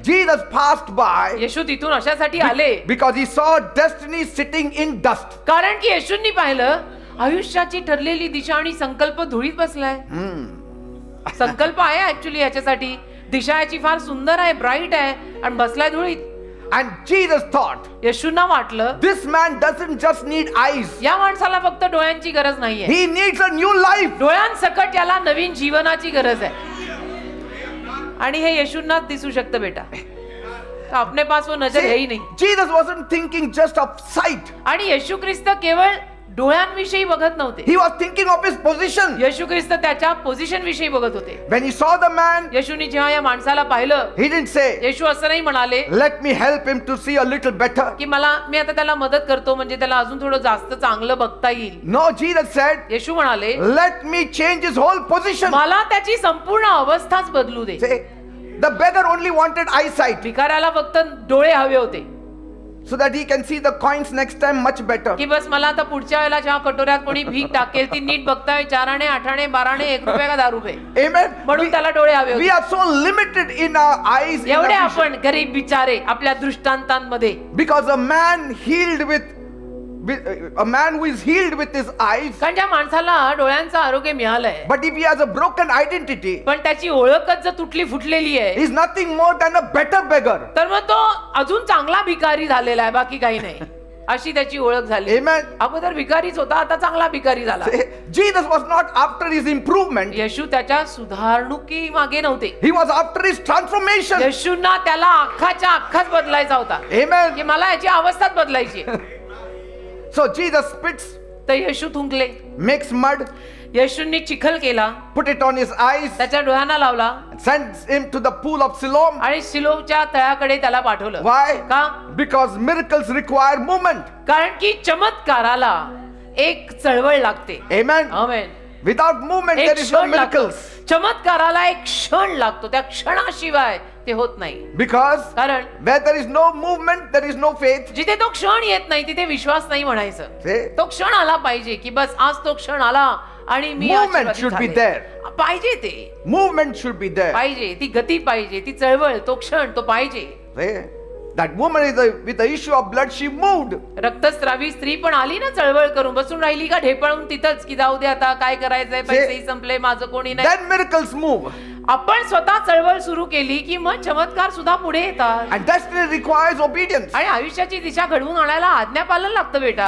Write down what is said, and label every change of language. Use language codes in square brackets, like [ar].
[en] Jesus passed by [mr] येशू तिथून अशासाठी आले [en] because he saw destiny sitting in dust. [mr] कारण की येशूंनी पाहिलं आयुष्याची ठरलेली दिशा आणि संकल्प धुळीत बसलाय. संकल्प आहे ऍक्च्युली याच्यासाठी, दिशा याची फार सुंदर आहे, ब्राईट आहे, आणि बसलाय धुळीत. [en] And Jesus thought, [mr] येशूंना वाटलं [en] this man doesn't just need eyes. [mr] या माणसाला फक्त डोळ्यांची गरज नाहीये, [en] He needs a new life. [mr] डोळ्यांसकट याला नवीन जीवनाची गरज आहे. आणि हे येशूंनाच दिसू शकतं बेटा. [hi] तो अपने पास वो नजर है ही नहीं. [en] Jesus wasn't thinking just of sight. [mr] आणि येशू ख्रिस्त केवळ डोळ्यांविषयी बघत नव्हते. [en] He was thinking of his position. [mr] येशू ख्रिस्त त्याच्या पोझिशन विषयी बघत होते. [en] When he saw the man, [mr] येशूनी जेव्हा या माणसाला पाहिलं, [en] he didn't say, [mr] येशू असं नाही म्हणाले [en] let me help him to see a little better. [mr] की मी आता त्याला मदत करतो म्हणजे त्याला अजून थोडं जास्त चांगलं बघता येईल. [en] No, Jesus said, [mr] येशू म्हणाले [en] let me change his whole position. [mr] मला त्याची संपूर्ण अवस्थाच बदलू दे. [en] Say, the beggar only wanted eyesight [mr] भिकाऱ्याला फक्त डोळे हवे होते [en] so that he can see the coins next time much better. [mr] की बस मला आता पुढच्या वेळेला जेव्हा कटोऱ्यात कोणी भीक टाकेल ती नीट बघता येईल. 4 आणे 8 आणे 12 आणे 1 रुपये का 10 रुपये, [en] Amen. [mr] म्हणून त्याला डोळे हवे [en] We [mr] होते. [en] are so limited in our eyes, in [mr] एवढे [en] our vision. [mr] आपण गरीब बिचारे आपल्या दृष्टांतांमध्ये. [en] Because a man healed with a man who is healed with his eyes, [mr] कारण ज्या माणसाला डोळ्यांचं आरोग्य मिळालंय [en] but if he has a broken identity, [mr] पण त्याची ओळखच जर तुटली फुटलेली आहे, [en] he is nothing more than a better beggar. [mr] तर मग तो अजून चांगला भिकारी झालेला आहे, बाकी काही नाही. अशी त्याची ओळख झाली. [en] Amen. [mr] अगोदर भिकारीच होता, आता चांगला भिकारी झाला. [en] Jesus was not after his improvement. [mr] येशू त्याच्या सुधारणुकी मागे नव्हते. [en] He was after his transformation. [mr] येशूंना त्याला अख्खाच बदलायचा होता. [en] Amen. [mr] की मला याची अवस्थाच बदलायची. [en] So Jesus spits, [mr] तर येशू थुंकले. [en] makes mud, [mr] येशूंनी चिखल केला, [en] put it on his eyes, [mr] त्याच्या डोळ्यांना लावला [en] sends him to the pool of Siloam. [mr] आणि सिलोच्या तळ्याकडे त्याला पाठवलं. [en] Why? [mr] का? [en] Because miracles require movement. [mr] कारण की चमत्काराला एक चळवळ लागते. [en] Amen. [mr] आमेन. [en] Without movement, [mr] एक [en] there is no [mr] क्षण लागतो. [en] miracles. [mr] चमत्काराला एक क्षण लागतो, त्या क्षणाशिवाय ते होत नाही. [en] Because [mr] कारण [en] where there is no movement, there is no faith. [mr] जिथे तो क्षण येत नाही तिथे विश्वास नाही म्हणायचं. [en] See? [mr] तो क्षण आला पाहिजे की बस आज तो क्षण आला आणि मी [en] Movement [mr] आशीर्वादित [en] should be [mr] झाले. [en] there. [mr] पाहिजे ते [en] Movement should be there. [mr] पाहिजे, ती गती पाहिजे, ती चळवळ, तो क्षण तो पाहिजे. [en] See? That woman with the issue of blood, she moved. [mr] रक्तस्रावी स्त्री पण आली ना, चळवळ करून बसून राहिली का ढेपाळून तिथंच की जाऊ दे आता काय करायचंय, पैसेही संपले, माझं कोणी नाही. [en] Then miracles move. [mr] आपण स्वतः चळवळ सुरू केली की मग चमत्कार सुद्धा पुढे येतात. [en] And destiny requires obedience. [mr] आणि आयुष्याची दिशा घडवून आणायला आज्ञापालन लागतं बेटा.